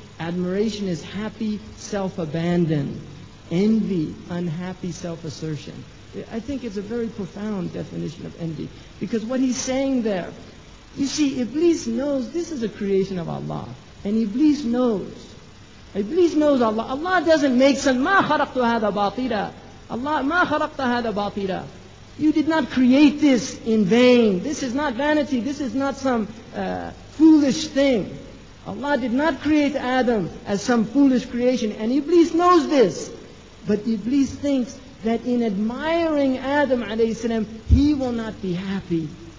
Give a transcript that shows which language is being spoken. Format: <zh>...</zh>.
<en>Admiration is happy self-abandon. Envy, unhappy self-assertion. I think it's a very profound definition of envy, because what he's saying there, you see, Iblis knows this is a creation of Allah, and Iblis knows Iblis knows Allah. Allah doesn't make sense.</en> <ar>مَا خَلَقْتُ هَذَا بَاطِلًا. Allah, مَا خَلَقْتَ هَذَا بَاطِلًا.</ar> <en>You did not create this in vain. This is not vanity. This is not some foolish thing. Allah did not create Adam as some foolish creation. And Iblis knows this. But Iblis thinks that in admiring Adam alayhi salam, he will not be happy.</en>